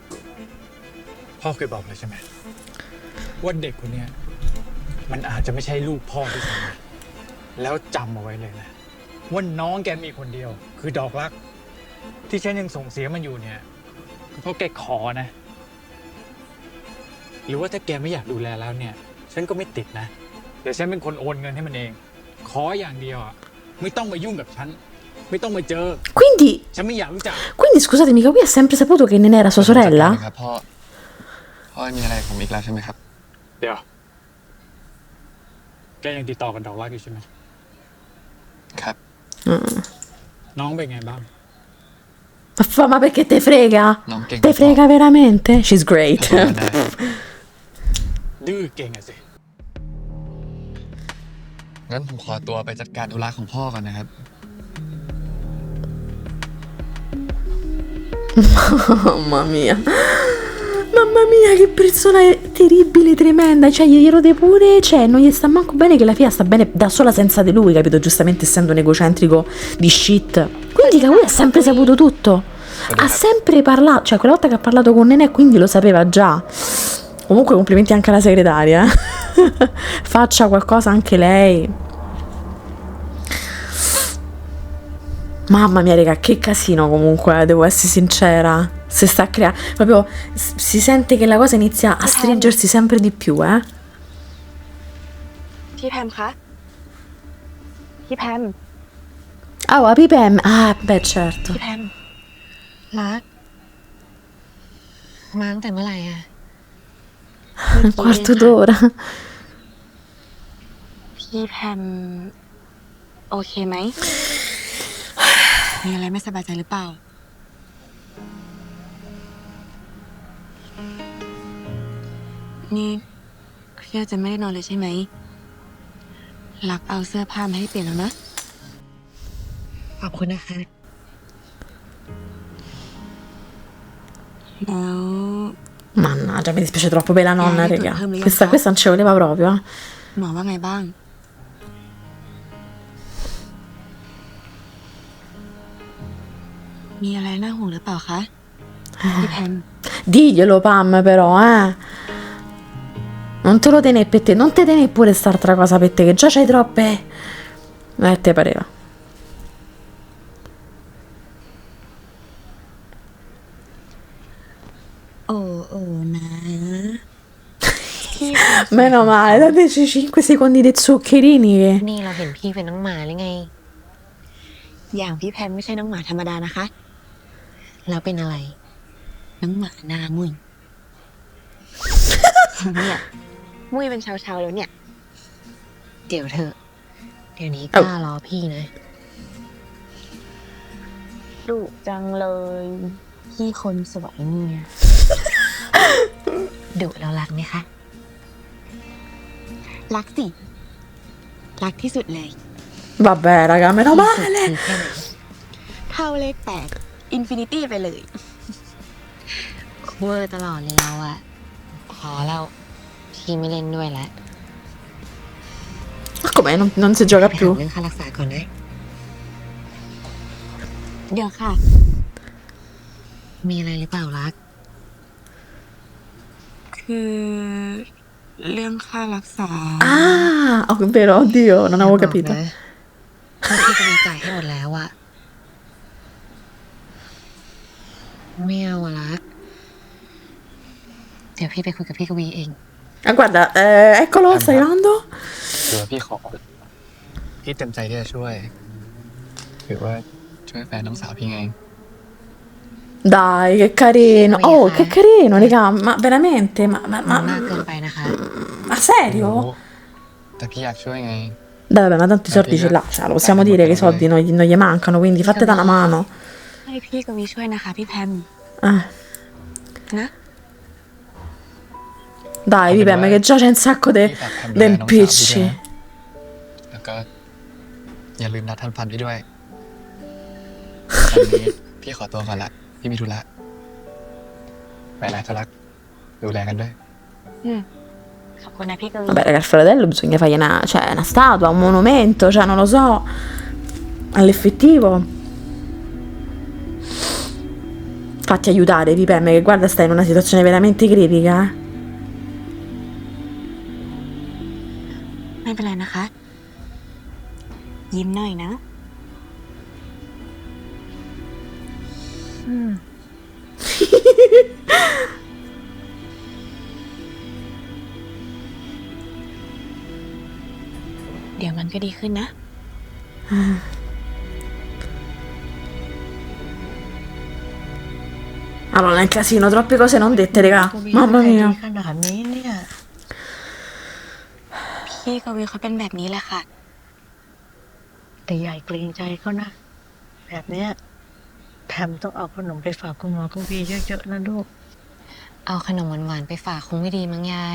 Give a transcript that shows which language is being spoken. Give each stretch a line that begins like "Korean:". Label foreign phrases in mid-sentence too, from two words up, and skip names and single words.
Thai: พ่อเคยบอกเลยใช่ไหมว่าเด็กคนเนี้ยมันอาจจะไม่ใช่ลูกพ่อที่สมแล้วจำเอาไว้เลยนะว่าน้องแกมีคนเดียว คือดอกรัก ที่ฉันยังส่งเสียมันอยู่เนี่ยก็เพราะแกขอนะ หรือว่าถ้าแกไม่อยากดูแลแล้วเนี่ยฉันก็ไม่ติดนะเดี๋ยวฉันเป็นคนโอนเงินให้มันเอง ขออย่างเดียวอ่ะไม่ต้องมายุ่งกับฉันไม่ต้องมาเจอ
Italian: Quindi
Thai: ฉันไม่อยากรู้จัก
Italian: scusatemi, Kawi ha sempre saputo che Nene era sua
Thai: จัดการ
Italian: sorella?
Thai: นะครับพ่อพ่อมีอะไรกับผมอีกแล้วใช่ไหมครับ เดี๋ยว แกยังติดต่อกับดอกรักอยู่ใช่ไหม ครับ น้องเป็นไงบ้าง
Italian: Ma perché te frega? Non che Te un po'. frega veramente?
English: She's great.
Thai: ขอโทษนะ ดื้อเก่งอะสิ งั้นผมขอตัวไปจัดการธุระของพ่อก่อนนะครับ
Italian: Mamma mia. Mamma mia, che persona terribile, tremenda. Cioè, gli rode pure. Cioè, non gli sta manco bene che la figlia sta bene da sola senza di lui, capito? Giustamente essendo un egocentrico di shit. Quindi lui ha sempre saputo tutto. Ha sempre parlato. Cioè, quella volta che ha parlato con Nenè, quindi lo sapeva già. Comunque, complimenti anche alla segretaria. Faccia qualcosa anche lei. Mamma mia, raga, che casino comunque, devo essere sincera. Si sta creando. Proprio si sente che la cosa inizia a stringersi sempre di più, eh?
Thai: พี่แพมคะ พี่แพม
Italian: Ah, Pipem. Ah, beh, certo.
Thai: พี่แพม รัก มาตั้งแต่เมื่อไหร่อะ
Italian: Un quarto d'ora.
Thai: พี่แพม โอเคไหม มีอะไรไม่สบายใจหรือเปล่า นี่เครียดจะไม่ได้นอนเลยใช่ไหม รักเอาเสื้อผ้ามาให้เปลี่ยนแล้วนะ ขอบคุณนะคะ แล้ว
Italian: Mannaggia, mi dispiace troppo per la nonna, tu raga. come li Questa fa? non ci voleva proprio, eh.
Thai: หมอว่าไงบ้าง มีอะไรน่าห่วงหรือเปล่าคะ พี่แพม
Italian: Diglielo, Pam, però, eh. Non te lo tenere per te, non te tenere pure st'altra cosa per te, che già c'hai troppe. Te pareva.
Thai: โอ้โอ้นะ
Italian: Meno male, dateci 5 secondi dei zuccherini che...
Thai: นี่เราเห็นพี่เป็นน้องหมาหรือไง อย่างพี่แพมไม่ใช่น้องหมาธรรมดานะคะ แล้วเป็นอะไร น้องหมาหน้ามุ้ย เนี่ย มุ้ยเป็นชาวๆแล้วเนี่ย เดี๋ยวเธอะ เดี๋ยวนี้กล้ารอพี่นะดุจังเลย พี่คนสวยเนี่ยดุแล้วรักไหมคะ รักสิ รักที่สุดเลย
Italian: Vabbè, raga, meno
Thai: ที่สุด
Italian: male.
Thai: คือแค่ไหนเท่าเลข8อินฟินิตี้ไปเลยเวอร์ตลอดเลยเราอะขอเราพี่ไม่เล่นด้วยแล้ว
Italian: Ma com'è? Non si gioca
Thai: ไปหา
Italian: più?
Thai: เรื่องค่ารักษาก่อนนะ เดี๋ยวค่ะ มีอะไรหรือเปล่ารัก คือเรื่องค่ารักษา
Italian: Ah, oh, vero, oddio, non avevo capito.
Thai: ถ้าพี่จะมีจ่ายให้หมดแล้วอะไม่เอาอะรัก เดี๋ยวพี่ไปคุยกับพี่กวีเอง
Italian: Ah, guarda, eccolo, sta arrivando.
Thai: หรือว่าพี่ขอ พี่เต็มใจที่จะช่วย หรือว่าช่วยแฟนน้องสาวพี่ไง
Italian: Dai, che carino. Oh, che carino, raga, ma veramente?
Thai: มากเกินไปนะคะ
Italian: Ma serio?
Thai: แต่พี่อยากช่วยไง
Italian: Dai, vabbè, ma tanto i soldi ce l'ha, cioè, lo possiamo dire che i soldi non gli mancano, quindi fate da una mano.
Thai: ให้พี่กวีช่วยนะคะพี่แพม
Italian: Ah.
Thai: นะ
Italian: Dai, Pipem, che già c'è un sacco di impicci.
Thai: แล้วก็อย่าลืมนัดท่านพันพี่ด้วยวันนี้พี่ขอตัวก่อนละ พี่มีธุระไปนะจะรัก ดูแลกันด้วย ขอบคุณนะพี่กวี
Italian: Vabbè, raga, al fratello bisogna fargli una statua, un monumento, cioè, non lo so. All'effettivo. Fatti aiutare, Pipem, che guarda, stai in una situazione veramente critica, eh.
Thai: ไม่เป็นไรนะคะ ยิ้มหน่อยนะ เดี๋ยวมันก็ดีขึ้นนะ
Italian: Allora, nel casino, troppe cose non dette, raga. Mamma mia.
Thai: านนี้เนี่ย พี่กวีเขาเป็นแบบนี้แหละค่ะ แต่ยายเกรงใจเขานะ แบบเนี้ยแพมต้องเอาขนมไปฝากคุณหมอคุณพี่เยอะๆนะลูก เอาขนมหวานๆไปฝากคงไม่ดีมั้งยาย